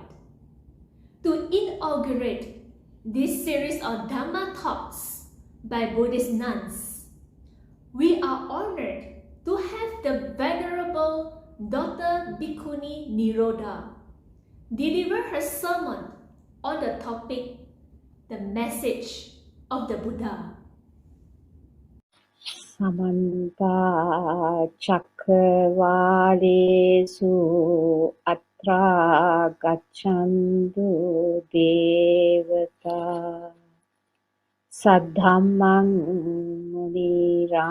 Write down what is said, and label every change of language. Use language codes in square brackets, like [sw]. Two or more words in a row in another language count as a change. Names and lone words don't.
[en] To inaugurate this series of Dhamma talks by Buddhist nuns, we are honored to have the Venerable Dr. Bhikkhuni Nirodha deliver her sermon on the topic, the message of the Buddha. [pi] Samanta Chakravalesu Atra Gachandu Devata Saddhammang Muni